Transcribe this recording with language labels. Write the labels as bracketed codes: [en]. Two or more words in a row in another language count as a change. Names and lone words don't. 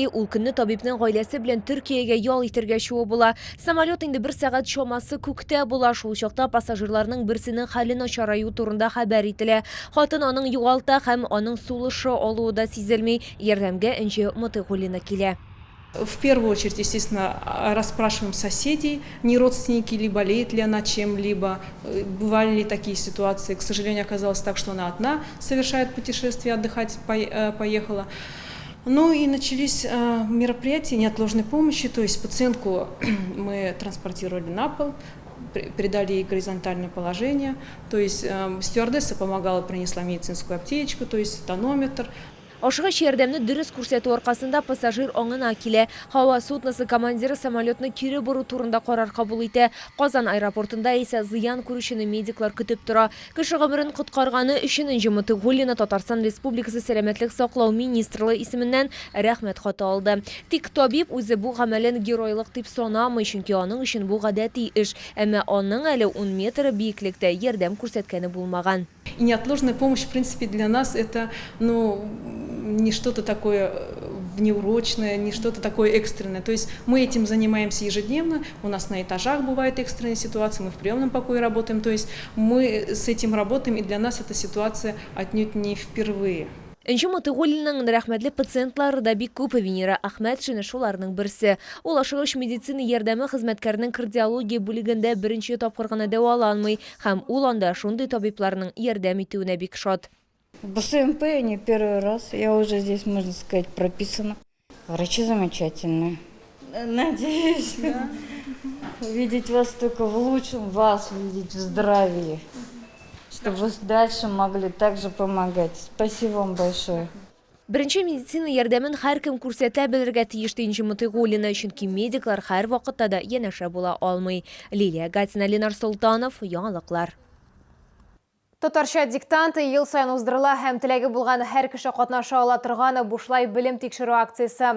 [tt] Ул көнне табибның гаиләсе белән Төркиягә ял итәргә чыгу була. Самолет инде 1 сәгать чамасы күктә була. Шул чакта пассажирларның берсенең хәле начараю турында хәбәр ителә. Хатын аның югалта һәм аның сулышы алуы да сизелми. Ярдәмгә Энҗи Мытыйгуллина килә. [ru] В первую очередь, естественно, расспрашиваем соседей, не родственники ли, болеет ли она чем-либо, бывали ли такие ситуации. К сожалению, оказалось так, что она одна совершает путешествие, отдыхать поехала. Ну и начались мероприятия неотложной помощи, то есть пациентку мы транспортировали на пол, придали ей горизонтальное положение, то есть стюардесса помогала, принесла медицинскую аптечку, то есть тонометр. [tt] Ашыгыч ярдәмне дөрес күрсәтү аркасында пассажир аңына килә. Һава судносы командиры самолетны кире бору турында карар кабул итә. Казан аэропортында исә зыян күрүчене медиклар көтеп тора. Кеше гомерен коткарганы өчен Энҗи Мытыйгуллина Татарстан Республикасы сәламәтлек саклау министрлыгы исеменнән рәхмәт хаты алды. Тик табиб үзе бу гамәлен геройлык дип санамый, чөнки аның өчен бу гадәти эш. Әмма аның әле 10 метр биеклектә ярдәм күрсәткәне булмаган. [ru] И неотложная помощь, в принципе, для нас это, не что-то такое внеурочное, не что-то такое экстренное. То есть мы этим занимаемся ежедневно, у нас на этажах бывают экстренные ситуации, мы в приемном покое работаем, то есть мы с этим работаем, и для нас эта ситуация отнюдь не впервые. [tt] Энче Мотыголинның рәхмәтле пациентлары да бик күп. Венера Ахмәтшина шуларның берсе. Ул ашыгыч медицина ярдәме хезмәткәренең кардиология бүлегендә беренче тапкыр гына дәваланмый һәм ул анда шундый табибларның ярдәм итүенә бик шат. [ru] В БСМП не первый раз. Я уже здесь, можно сказать, прописана. Врачи замечательные. Надеюсь, видеть вас только в лучшем, вас видеть в здравии. Чтобы вы дальше могли также помогать. Спасибо вам большое. [tt] Беренче медицина ярдәмен һәркем күрсәтә белергә тиеш Энче Мотыголина, чөнки медиклар һәр вакытта да янәшә була алмый. Лилия Гатина, Ленар Солтанов, яңалыклар. Татарча диктанты ел сайын уздырыла һәм теләге булган һәр кеше катнаша ала торган бушлай белем тикшерү акциясы.